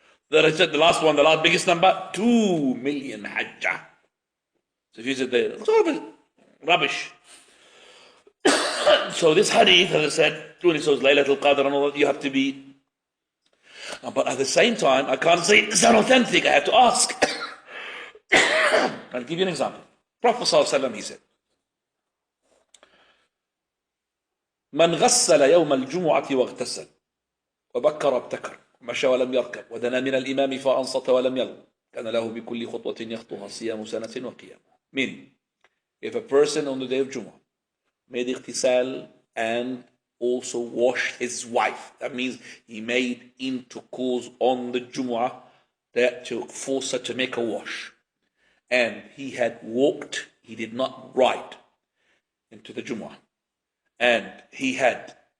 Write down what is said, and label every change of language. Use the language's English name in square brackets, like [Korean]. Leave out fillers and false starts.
[English] Then I said the last one, the last biggest number, 2 million hajj. So if you said there, it's all rubbish. So this hadith, as I said, when it says Laylatul Qadr and all that, you have to be. But at the same time, I can't say it's unauthentic. I have to ask. I'll give you an example. Prophet ﷺ, he said, [Arabic] من غسل يوم الجمعة واغتسل وبكر ابتكر مشى ولم يركب ودنا من الإمام فأنصت ولم يلغ كان له بكل خطوة يخطوها صيام سنة وقيام. [English] Meaning, if a person on the day of Jumu'ah made ightisal and also washed his wife, that means he made intercourse on the Jumu'ah that to force her to make a wash, and he had walked, he did not ride into the Jumu'ah, and he had